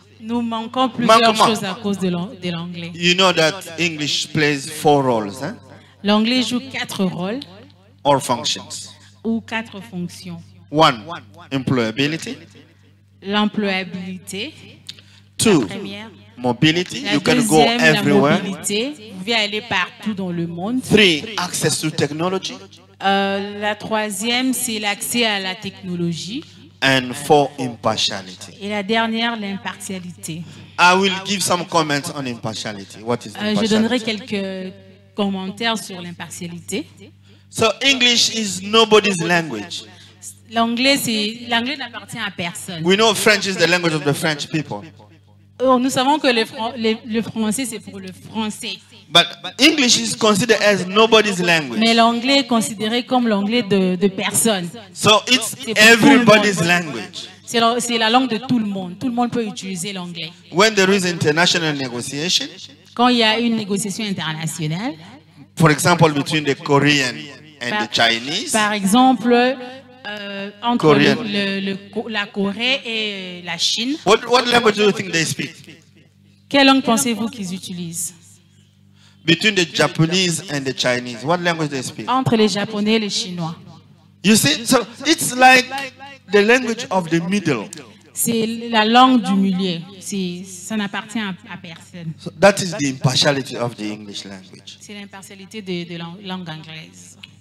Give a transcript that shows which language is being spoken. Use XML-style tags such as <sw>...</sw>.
<fr>nous manquons plusieurs Manquement. choses à cause de l'anglais.</fr> <en>You know that English plays 4 roles, eh?</en> <fr>L'anglais joue 4 rôles</fr> <en>Or functions.</en> <fr>ou 4 fonctions.</fr> <en>1, employability.</en> <fr>L'employabilité,</fr> <en>2,</en> <fr>la première.</fr> <en>mobility.</en> <fr>La</fr> <en>You can go</en> <fr>deuxième, la</fr> <en>everywhere.</en> <fr>mobilité. Vous pouvez aller partout dans le monde.</fr> <en>3, access to technology.</en> <fr>La troisième, c'est l'accès à la technologie.</fr> <en>And 4, impartiality.</en> <fr>Et la dernière, l'impartialité.</fr> <en>I will give some comments on impartiality. What is</en> <fr>Je donnerai</fr> <en>impartiality?</en> <fr>quelques commentaires sur l'impartialité.</fr> <en>So English is nobody's language.</en> <fr>L'anglais n'appartient à personne.</fr> <en>We know French is the language of the French people.</en> <fr>Nous savons que le français, c'est pour le français.</fr> <en>But English is considered as nobody's language.</en> <fr>Mais l'anglais est considéré comme l'anglais de personne.</fr> <en>So it's</en> <fr>C'est pour tout le</fr> <en>everybody's</en> <fr>monde.</fr> <en>language.</en> <fr>C'est la langue de tout le monde. Tout le monde peut utiliser l'anglais.</fr> <en>When there is international negotiation,</en> <fr>Quand il y a une négociation internationale,</fr> <en>for example, between the Korean and the Chinese,</en> <fr>par exemple, entre</fr> <en>Korean.</en> <fr>la Corée et la Chine,</fr> <en>what language do you think they speak?</en> <fr>quelle langue pensez-vous qu'ils utilisent?</fr> <en>Between the Japanese and the Chinese, what language they speak?</en> <fr>Entre les Japonais et les Chinois.</fr> <en>You see, so it's like the language of the middle.</en> <fr>C'est la langue du milieu. Ça n'appartient à personne.</fr> <en>So that is the impartiality of the English language.</en> <fr>C'est l'impartialité de la langue anglaise.</fr>